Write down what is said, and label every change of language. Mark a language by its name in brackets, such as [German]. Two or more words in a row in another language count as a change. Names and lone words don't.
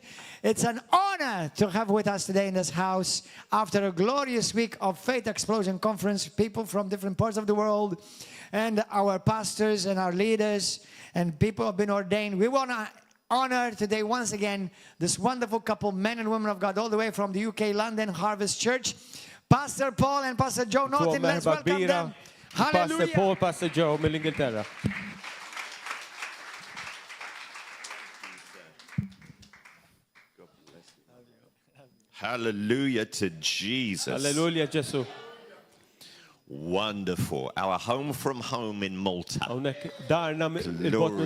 [English] It's an honor to have with us today in this house, after a glorious week of Faith Explosion Conference, people from different parts of the world, and our pastors and our leaders, and people have been ordained. We want to honor today once again this wonderful couple, men and women of God, all the way from the UK, London Harvest Church, Pastor Paul and Pastor Joe Naughton. Let's welcome them. Hallelujah. Pastor Paul, Pastor Joe, mill-Ingilterra. Hallelujah to Jesus. Hallelujah, Gesù. Wonderful. Our home from home in Malta. Glory